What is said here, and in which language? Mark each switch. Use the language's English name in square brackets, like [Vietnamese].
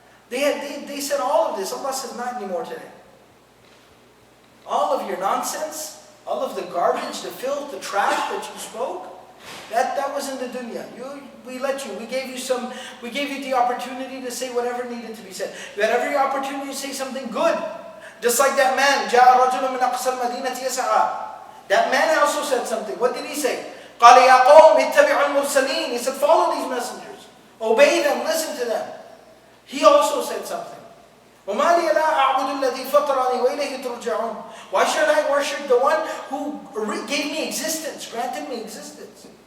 [English] They said all of this. Allah says not anymore today. All of your nonsense, all of the garbage, the filth, the trash that you spoke, that was in the dunya. We let you. We gave you the opportunity to say whatever needed to be said. You had every opportunity to say something good. Just like that man, [Arabic] جاء رجل من أقصى المدينة يسعى. [English] That man also said something. What did he say? [Arabic] قال يا قوم اتبعوا المرسلين. [English] He said, follow these messengers. Obey them, listen to them. He also said something. [Arabic] وَمَا لِيَ لَا أَعْبُدُ الَّذِي فَطَرَنِي وَإِلَيْهِ تُرْجَعُونَ. [English] Why should I worship the one who gave me existence, granted me existence?